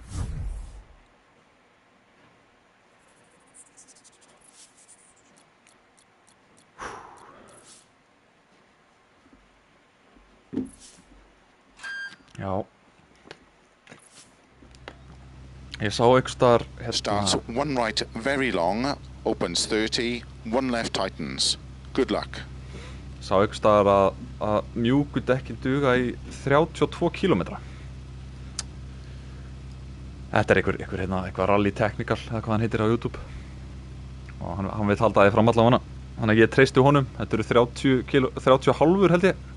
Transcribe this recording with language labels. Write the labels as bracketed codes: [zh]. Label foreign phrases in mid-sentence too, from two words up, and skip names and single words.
[is] Já. Ég sá einhvers staðar [en] Starts 1 right very long, opens 30, 1 left tightens. Good luck. [is] Sá einhvers staðar að mjúku dekkin duga í 32 km. Þetta er eitthvað rally technical eða hvað hann heitir á YouTube. Og hann veit halda því fram allavega. Þannig að ég treysti honum. Þetta eru 30 hálfur held ég.